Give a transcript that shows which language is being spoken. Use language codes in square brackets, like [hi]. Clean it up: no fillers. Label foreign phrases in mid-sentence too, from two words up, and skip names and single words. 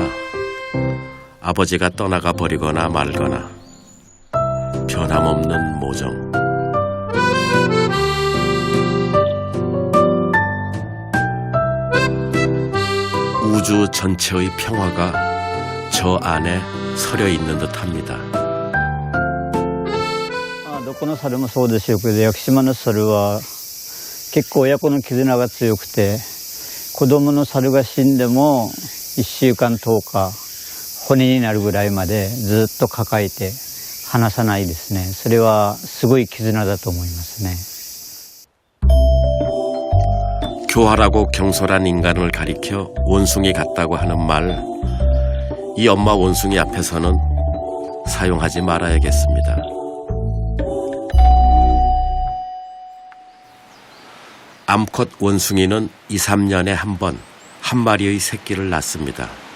[ko] 아버지가 떠나가 버리거나 말거나 변함없는 모정. 우주 전체의 평화가 저 안에 서려 있는 듯합니다. [ja] どこの猿もそうでしょうけど、屋久島の猿は結構親子の絆が強くて、子供の猿が死んでも 1週間10日骨になるぐらいまでずっと抱えて離さないですね。それはすごい絆だと思いますね。 [ko] 교활하고 경솔한 인간을 가리켜 원숭이 같다고 하는 말, 이 엄마 원숭이 앞에서는 사용하지 말아야겠습니다. 암컷 원숭이는 2, 3년에 한 번 한 마리의 새끼를 낳습니다.